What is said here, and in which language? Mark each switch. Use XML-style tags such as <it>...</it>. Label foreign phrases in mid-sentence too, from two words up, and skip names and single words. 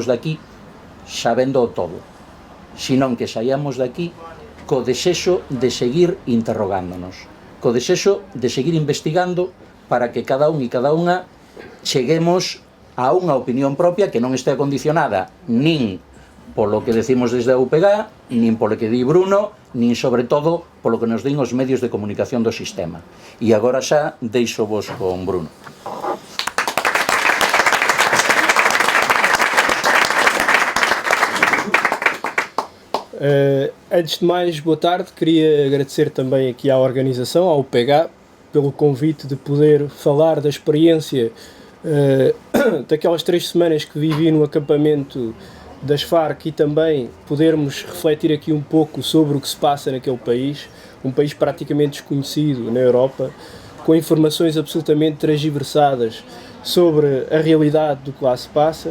<gl>daqui sabendo todo, senón que saíamos daqui co desexo de seguir interrogándonos, co desexo de seguir investigando para que cada un e cada unha cheguemos a unha opinión propia que non estea condicionada nin polo que decimos desde a UPG, nin polo que di Bruno, nin sobre todo polo que nos din os medios de comunicación do sistema. E agora xa deixo vos con Bruno.</gl> <pt>Antes de mais, boa tarde. Queria agradecer também aqui à organização, ao UPG, pelo convite de poder falar da experiência daquelas 3 semanas que vivi no acampamento das Farc e também podermos refletir aqui um pouco sobre o que se passa naquele país, um país praticamente desconhecido na Europa, com informações absolutamente transversadas sobre a realidade do que lá se passa.</pt>